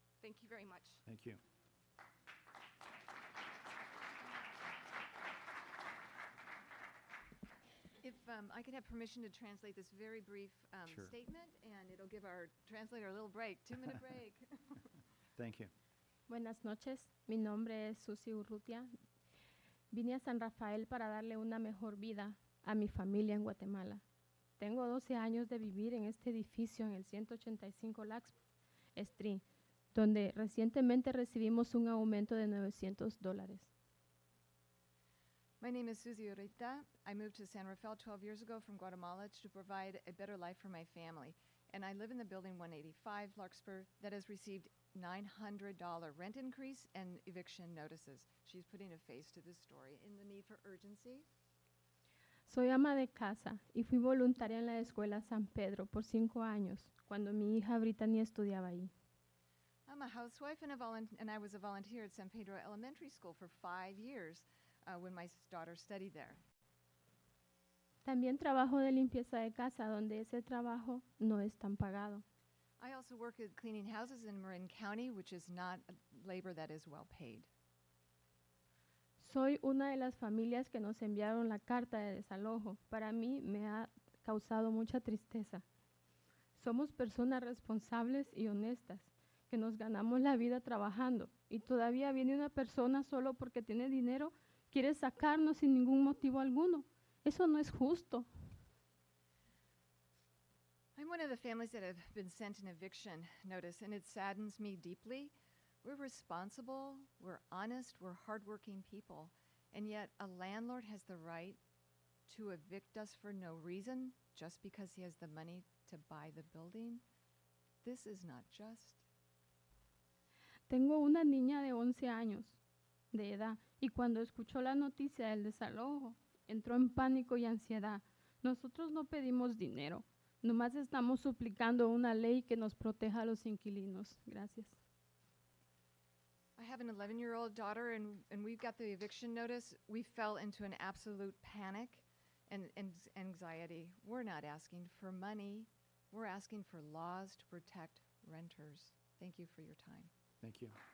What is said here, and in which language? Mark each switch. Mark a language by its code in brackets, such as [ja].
[en] Thank you very much. Thank you. If I could have permission to translate this very brief Sure. statement, and it'll give our translator a little break, 2-minute break. Thank you. [es] Buenas noches, mi nombre es Susi Urrutia. Vine a San Rafael para darle una mejor vida a mi familia en Guatemala. Tengo 12 años de vivir en este edificio en el 185 Larkspur Street, donde recientemente recibimos un aumento de $900. [en] My name is Susie Urita. I moved to San Rafael 12 years ago from Guatemala to provide a better life for my family. And I live in the building 185 Larkspur that has received $900 rent increase and eviction notices. She's putting a face to this story in the need for urgency. [es] Soy ama de casa y fui voluntaria en la escuela San Pedro por 5 años, cuando mi hija Brittany estudiaba ahí. [en] I'm a housewife and I was a volunteer at San Pedro Elementary School for 5 years when my daughter studied there. [es] También trabajo de limpieza de casa, donde ese trabajo no es tan pagado. [en] I also work at cleaning houses in Marin County, which is not labor that is well paid. [es] Soy una de las familias que nos enviaron la carta de desalojo. Para mí me ha causado mucha tristeza. Somos personas responsables y honestas, que nos ganamos la vida trabajando, y todavía viene una persona solo porque tiene dinero, quiere sacarnos sin ningún motivo alguno. Eso no es justo. [en] I'm one of the families that have been sent an eviction notice, and it saddens me deeply. We're responsible, we're honest, we're hardworking people, and yet a landlord has the right to evict us for no reason just because he has the money to buy the building. This is not just. [es] Tengo una niña de 11 años de edad, y cuando escuchó la noticia del desalojo, entró en pánico y ansiedad. Nosotros no pedimos dinero, nomás estamos suplicando una ley que nos proteja a los inquilinos. Gracias. [en] I have an 11-year-old daughter, and we've got the eviction notice. We fell into an absolute panic and anxiety. We're not asking for money. We're asking for laws to protect renters. Thank you for your time. Thank you.